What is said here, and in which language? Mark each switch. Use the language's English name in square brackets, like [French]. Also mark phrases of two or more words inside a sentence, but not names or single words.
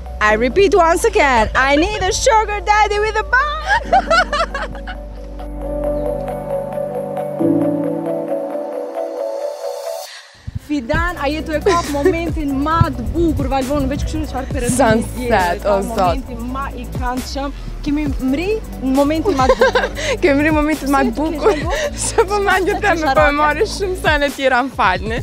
[English] I repeat once again, I need a sugar daddy with a boat. [Albanian] Fidan, a jetu e kap momentin ma të bukur, Valbon, veç kështu çfarë perëndimit. Sunset, o zot. Momentin ma i këndshëm. kemi mri në momentin më të bukur. Kemi mri momentin më të bukur. Se po mendje teme po e marrë shumë sene tjera më falni.